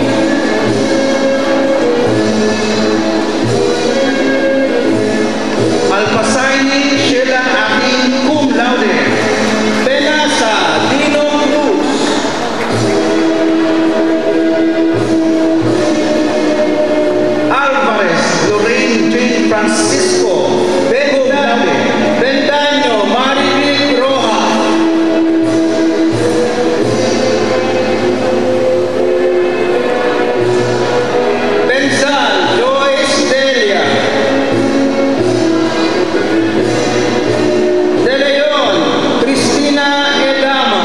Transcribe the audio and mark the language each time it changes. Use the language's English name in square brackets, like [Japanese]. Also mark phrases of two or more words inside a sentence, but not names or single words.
[Latin] Alpasaini Sheila Akin, cum laude. Benasa Dino Cruz. Alvarez Lorraine Jane Francisco, cum laude. Bendaño Maribel Roja. Benzal Joyce Delia. De Leon Cristina Edama.